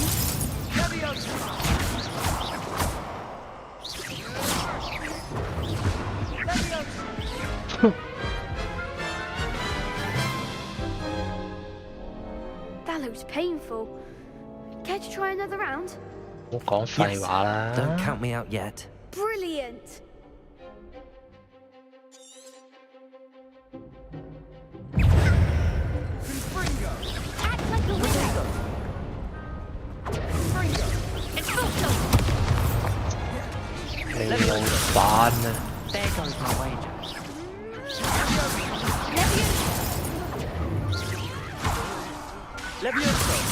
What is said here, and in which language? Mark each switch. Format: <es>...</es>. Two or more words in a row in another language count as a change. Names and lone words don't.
<en>Levioso! Levioso! That looks painful. Care to try another round?</en> <yue>唔好講廢話啦。</yue> <en>Don't count me out yet. Brilliant! Act like a winner!</en> <yue>你老闆啊！</yue> <en>There goes my wager. Levioso!</en>